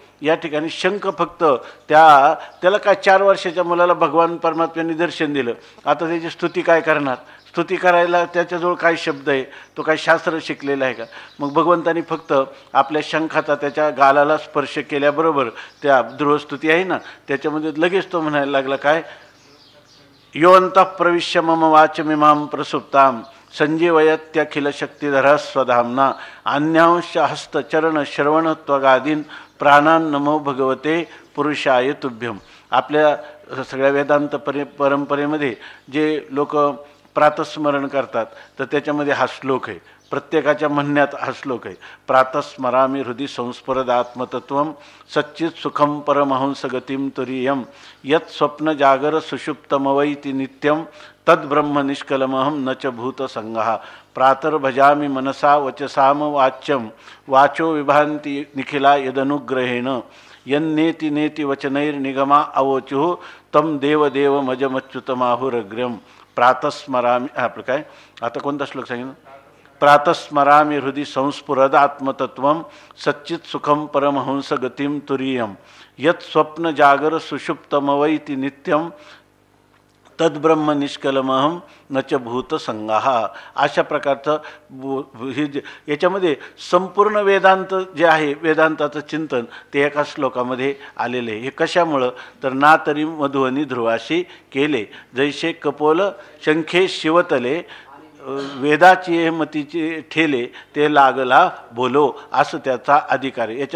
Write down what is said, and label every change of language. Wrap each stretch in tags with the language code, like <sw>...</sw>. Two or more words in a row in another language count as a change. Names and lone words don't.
<mr>या ठिकाणी शंख फक्त त्याला काय 4 वर्षाच्या मुलाला भगवान परमात्म्याने दर्शन दिलं, आता त्याची स्तुती काय करणार? स्तुती करायला त्याच्याजवळ काय शब्द आहे? तो काय शास्त्र शिकलेला आहे का? मग भगवंतानी फक्त आपल्या शंखाचा त्याच्या गालाला स्पर्श केल्याबरोबर त्या ध्रुवस्तुती आहे ना त्याच्यामध्ये लगेच तो म्हणायला लागला काय,</mr> <sa>योऽन्तः प्रविश्य मम वाचमिमां प्रसुप्तां संजीवयत्यखिल शक्तिधरः स्वधाम्ना, अन्यांश हस्तचरण श्रवण त्वगादीन प्राणान् नमो भगवते पुरुषाय तुभ्यम.</sa> <mr>आपल्या सगळ्या वेदांत परंपरेमध्ये जे लोक प्रातस्मरण करतात तर त्याच्यामध्ये हा श्लोक आहे, प्रत्येकाच्या म्हणण्यात हा श्लोक आहे.</mr> <sa>प्रातस्मरामी हृदि संस्फुरदात्मतत्वं सच्चित सुखम परमहंस गतिम तुरीयम, यत् स्वप्न जागर सुषुप्तमवैति नित्यं तद्ब्रह्म निष्कलमहं न च भूतसंगः. प्रातर्भजामि मनसा वचसाम वाच्यं, वाचो विभान्ति निखिला यदनुग्रहेण, यन्नेति नेति वचनैर्निगमा अवोचुः तं देवदेवमजमच्युतमाहुरग्र्यं. प्रातस्मरामी</sa> <mr>आपलं काय आता कोणता श्लोक सांगितलं?</mr> <sa>प्रातस्मरामी हृदि संस्फुरद आत्मतत्वं सच्चित सुखम परमहंस गतिम तुरीयम, यत् स्वप्न जागर सुषुप्तमवैति नित्यं तद्ब्रह्म निष्कलमहम न च भूतसंगाहा.</sa> <mr>अशा प्रकारचं याच्यामध्ये संपूर्ण वेदांत जे आहे, वेदांताचं चिंतन ते एका श्लोकामध्ये आलेलं आहे. हे कशामुळं तर ना तरी मधुवनी ध्रुवाशी केले, जैसे कपोल शंखे शिवतले, वेदाची मतीचे ठेले ते लागला बोलो, असं त्याचा अधिकार आहे.</mr>